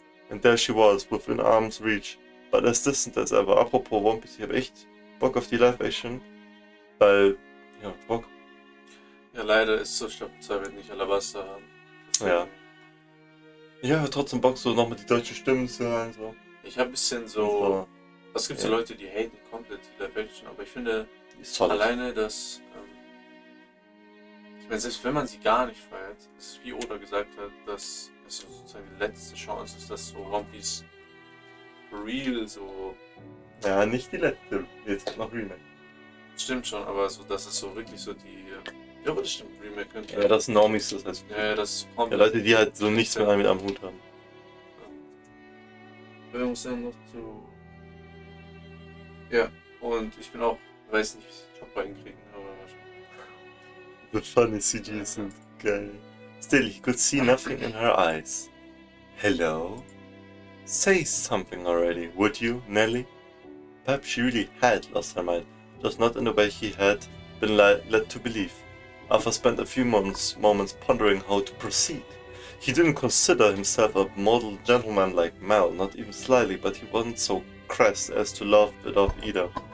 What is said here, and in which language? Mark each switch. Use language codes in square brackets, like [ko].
[en] And there she was, within arm's reach. But as distant as ever. [de] Apropos One Piece, ich habe echt Bock auf die Live-Action. Weil, ja, Bock. Ja, leider ist so Staffel 2 wird nicht Alabaster haben. Deswegen. Ja. Ich habe trotzdem Bock, so nochmal die deutschen Stimmen zu hören. So. Ich habe ein bisschen so. Es gibt so Leute, die haten komplett die Live-Action, aber ich finde alleine, dass. Ich meine, selbst wenn man sie gar nicht feiert, ist es wie Oda gesagt hat, dass es sozusagen die letzte Chance ist, dass so One Piece [en] for real [de] so. Ja, nicht die letzte, jetzt noch Remake. Stimmt schon, aber so, dass es so wirklich so die. Ja, aber das stimmt, Remake könnte. Ja, das sind Normies, das heißt. Ja, das kommt. Ja, Leute, die halt so nichts mehr mit am Hut haben. Wir müssen dann noch zu. Ja, und ich bin auch, weiß nicht, wie ich den Job reinkriegen, aber wahrscheinlich. [en] The funny CGs [de] sind geil. [en] Still, he could see nothing in her eyes. Hello? Say something already, would you, Nelly? Perhaps she really had lost her mind, just not in the way he had been led to believe. Arthur spent a few moments pondering how to proceed. He didn't consider himself a model gentleman like Mel, not even slightly, but he wasn't so crass as to laugh it off either.